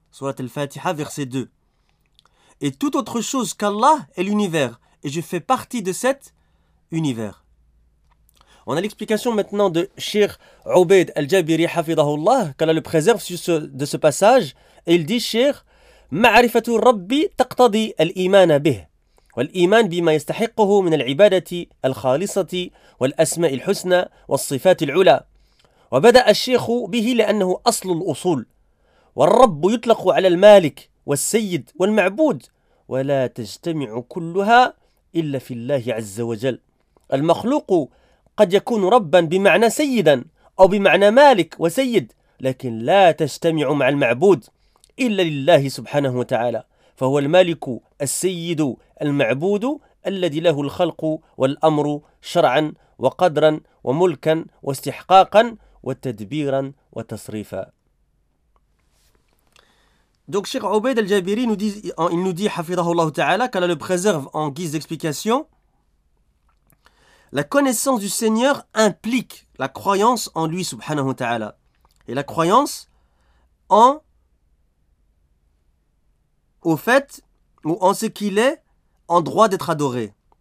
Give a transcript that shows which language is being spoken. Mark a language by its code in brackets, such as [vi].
[fr] Sourate al-Fatiha, verset 2. Et toute autre chose qu'Allah est l'univers. Et je fais partie de cet univers. On a l'explication maintenant de Sheikh Ubaid al-Jabiri, hafidahullah, qu'Allah le préserve de ce passage. Et il dit, Sheikh, Ma'arifatu Rabbi taqtadi al-imana bih. [ar] والإيمان بما يستحقه من العبادة الخالصة والأسماء الحسنى والصفات العلى وبدأ الشيخ به لأنه أصل الأصول والرب يطلق على المالك والسيد والمعبود ولا تجتمع كلها إلا في الله عز وجل المخلوق قد يكون ربا بمعنى سيدا أو بمعنى مالك وسيد لكن لا تجتمع مع المعبود إلا لله سبحانه وتعالى فهو المالك السيد المعبود الذي له الخلق والأمر شرعا وقدرا وملكا واستحقاقا وتدبيرا وتصريفا. [fr] Donc Cheikh Ubaid al-Jabiri nous dit حفظه الله تعالى, qu'Allah le préserve en guise d'explication, la connaissance du Seigneur implique la croyance en lui subhanahu wa ta'ala et la croyance en au fait ou en ce qu'il est en droit d'être adoré,